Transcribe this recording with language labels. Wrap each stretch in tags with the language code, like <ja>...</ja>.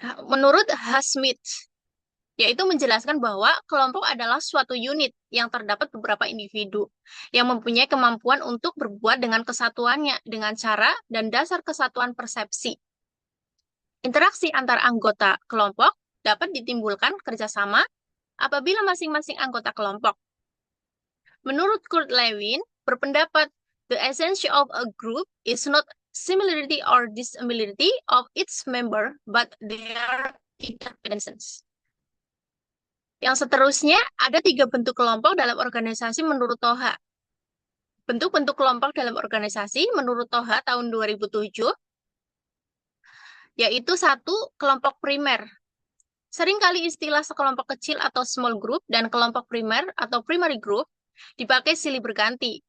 <id>Menurut Smith, yaitu menjelaskan bahwa kelompok adalah suatu unit yang terdapat beberapa individu yang mempunyai kemampuan untuk berbuat dengan kesatuannya dengan cara dan dasar kesatuan persepsi. Interaksi antar anggota kelompok dapat ditimbulkan kerjasama apabila masing-masing anggota kelompok. Menurut Kurt Lewin, berpendapat</id> <en>the essence of a group is not similarity or dissimilarity of its member, but their interdependencies.</en> <id>Yang seterusnya, ada 3 bentuk kelompok dalam organisasi menurut Toha. Bentuk-bentuk kelompok dalam organisasi menurut Toha tahun 2007, yaitu 1, kelompok primer. Seringkali istilah sekelompok kecil atau small group dan kelompok primer atau primary group dipakai silih berganti.</id>